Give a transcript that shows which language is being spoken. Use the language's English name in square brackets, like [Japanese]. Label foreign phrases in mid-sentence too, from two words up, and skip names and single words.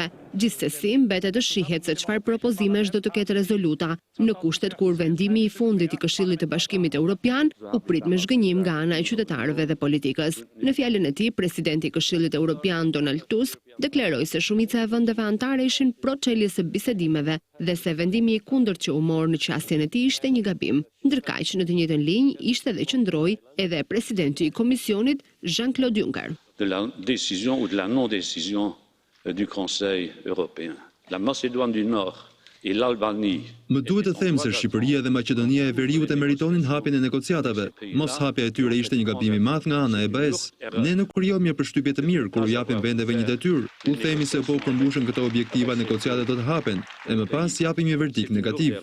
[Albanian] Gjithsesi, mbetet të shihet se çfarë propozimesh do të ketë rezoluta, në kushtet kur vendimi i fundit i Këshillit të Bashkimit Evropian u prit me zhgënjim nga ana e qytetarëve dhe politikës. Në fjalën e tij, presidenti i Këshillit Evropian Donald Tusk deklaroi se shumica e vendeve anëtare ishin pro çeljes së bisedimeve dhe se vendimi i kundërt që u mor në qasjen e tij ishte një gabim. Ndërkaq, në të njëjtën linjë ishte dhe qëndroi edhe presidenti i Komisionit Jean-Claude Juncker. [French] De la décision ou de la non-décision du Conseil européen. La Macédoine du Nord et l'Albanie. [Albanian] Më duhet të them se Shqipëria dhe Maqedonia e Veriut e meritonin hapjen e negociatave. Mos hapja e tyre ishte një gabim i madh nga ana e BE-s. Ne nuk krijojmë një përshtypje të mirë kur u japim vendeve një detyrë. U themi se po përmbushën këto objektiva, negociatat do të hapen, e më pas japim një verdikt negativ.